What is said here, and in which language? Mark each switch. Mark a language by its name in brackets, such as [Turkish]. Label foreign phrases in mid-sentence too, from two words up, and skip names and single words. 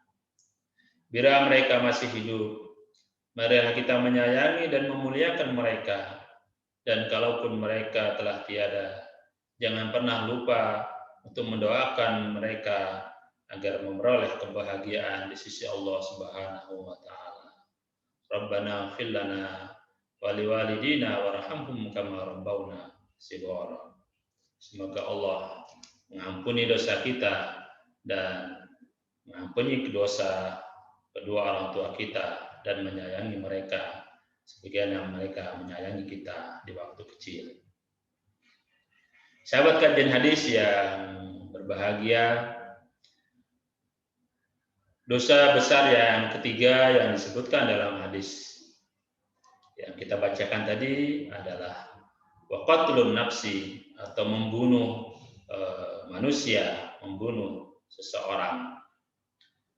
[Indonesian] Bila mereka masih hidup, marilah kita menyayangi dan memuliakan mereka. Dan kalaupun mereka telah tiada, jangan pernah lupa untuk mendoakan mereka agar memperoleh kebahagiaan di sisi Allah [Arabic] سبحانه وتعالى. ربنا اغفر لنا ولوالدينا وارحمهم كما ربونا صغارا. [Indonesian] Semoga Allah mengampuni dosa kita dan mengampuni dosa kedua orang tua kita dan menyayangi mereka sebagaimana mereka menyayangi kita di waktu kecil. Sahabat kajian hadis yang berbahagia, dosa besar yang ketiga yang disebutkan dalam hadis yang kita bacakan tadi adalah [Arabic] وقتل النفس, [Indonesian] atau membunuh manusia, membunuh seseorang.